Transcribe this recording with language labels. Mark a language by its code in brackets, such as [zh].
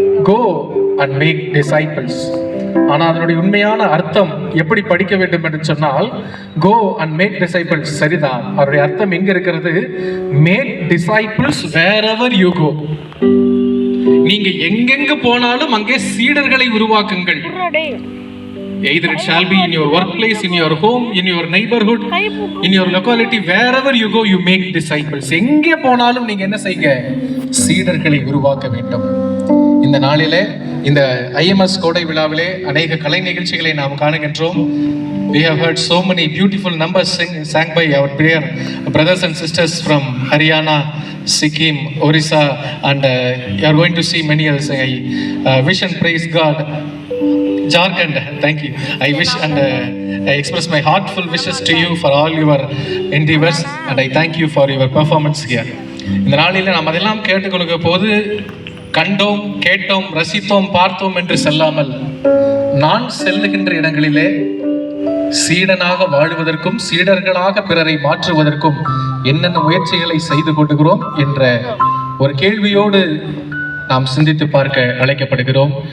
[en] Go and make disciples. [ta] ஆனால் அதனுடைய உண்மையான அர்த்தம் எப்படி படிக்க வேண்டும் என்று சொன்னால், [en] Go and make disciples [ta] சரிதான். அவருடைய அர்த்தம் எங்க இருக்கிறது? [en] Make disciples wherever you go. [ta] நீங்க எங்கெங்க போனாலும் அங்கே சீடர்களை உருவாக்குங்கள். [en] Either it shall be in your workplace, in your home, in your neighborhood, in your locality, wherever you go, you make disciples. [ta] எங்கே போனாலும் நீங்க என்ன செய்யுங்க? சீடர்களை உருவாக்க வேண்டும். இந்த நாளிலே இந்த IMS கோடை விழாவிலே அநேக கலை நிகழ்ச்சிகளை நாம் காணுகின்றோம். [en] We have heard so many beautiful numbers sang by our dear brothers and sisters from Haryana, Sikkim, Orissa, and you are going to see many others. I wish and praise God. Jharkhand, thank you. I wish and I express my heartful wishes to you for all your endeavors, and I thank you for your performance here. [ta] இந்த நாளில் நாம் அதெல்லாம் கேட்டுக்கொள்கிற போது கண்டோம், கேட்டோம், ரசித்தோம், பார்த்தோம் என்று செல்லாமல், நான் செல்லுகின்ற இடங்களிலே சீடனாக வாழ்வதற்கும் சீடர்களாக பிறரை மாற்றுவதற்கும் என்னென்ன முயற்சிகளை செய்து கொண்டுகிறோம் என்ற ஒரு கேள்வியோடு நாம் சிந்தித்து பார்க்க அழைக்கப்படுகிறோம்.